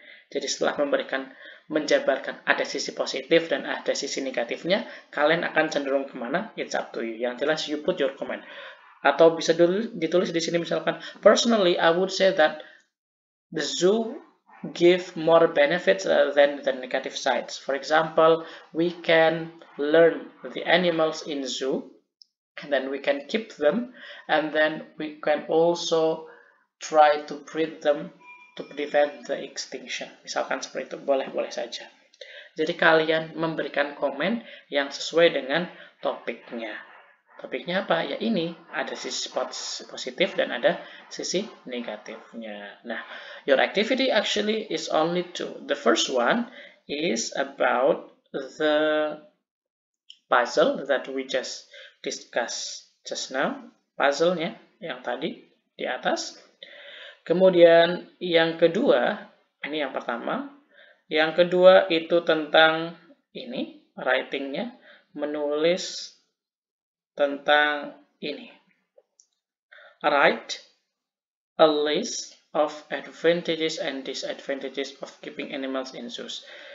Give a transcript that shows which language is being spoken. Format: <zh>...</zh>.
<id>Jadi setelah menjabarkan ada sisi positif dan ada sisi negatifnya, kalian akan cenderung kemana?</id> <en>It's up to you.</en> <id>Yang jelas</id> <en>you put your comment.</en> <id>Atau bisa ditulis di sini misalkan,</id> <en>personally I would say that the zoo give more benefits than the negative sides. For example, we can learn the animals in zoo, and then we can keep them, and then we can also try to breed them to prevent the extinction.</en> <id>Misalkan seperti itu, boleh-boleh saja. Jadi kalian memberikan komen yang sesuai dengan topiknya. Topiknya apa? Ya ini, ada sisi positif dan ada sisi negatifnya. Nah,</id> <en>your activity actually is only two. The first one is about the puzzle that we just discussed just now.</en> <id>Puzzle-nya yang tadi di atas. Kemudian yang kedua, ini yang pertama. Yang kedua itu tentang ini, writing-nya, menulis tentang ini.</id> <en>Write a list of advantages and disadvantages of keeping animals in zoos.</en>